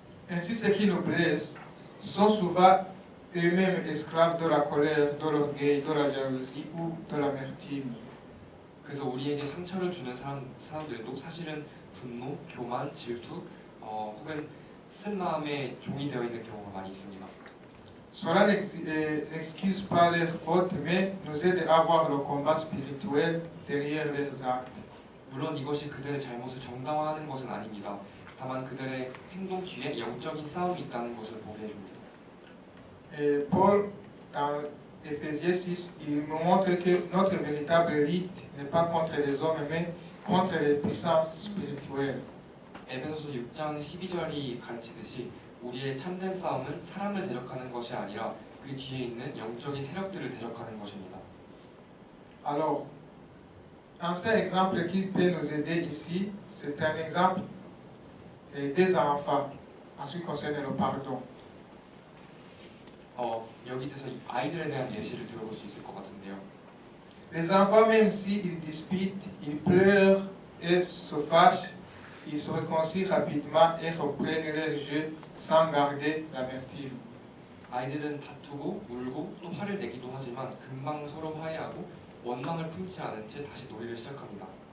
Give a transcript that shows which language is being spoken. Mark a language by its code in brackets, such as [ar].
[fr] Ainsi, ceux qui nous blessent sont souvent eux-mêmes esclaves de la colère, de l'orgueil, de la jalousie ou de l'amertume. [ko] 그래서 우리에게 상처를 주는 사람들도 사실은 분노, 교만, 질투 혹은 쓴 마음의 종이 되어 있는 경우가 많이 있습니다. [fr] Cela n'excuse pas leurs fautes, mais nous aide à voir le combat spirituel derrière leurs actes. [ko] 물론 이것이 그들의 잘못을 정당화하는 것은 아닙니다. 다만 그들의 행동 뒤에 영적인 싸움이 있다는 것을 보게 해줍니다. [fr] Paul, dans Éphésiens 6, il nous montre que notre véritable lutte n'est pas contre les hommes, mais contre les puissances spirituelles. [ko] 에베소서 6장 12절이 가르치듯이 우리의 참된 싸움은 사람을 대적하는 것이 아니라 그 뒤에 있는 영적인 세력들을 대적하는 것입니다. [fr] Alors, un seul exemple qui peut nous aider ici, c'est un exemple des enfants en ce qui concerne le pardon. [ko] 여기 대해서 아이들에 대한 예시를 들어볼 수 있을 것 같은데요. [fr] Les enfants, même s'ils disputent, ils pleurent et se fâchent, ils se réconcilient rapidement et reprennent leur jeu sans garder l'amertume. [ko] 아이들은 다투고 울고 또 화를 내기도 하지만 금방 서로 화해하고 원망을 품지 않은 채 다시 놀이를 시작합니다.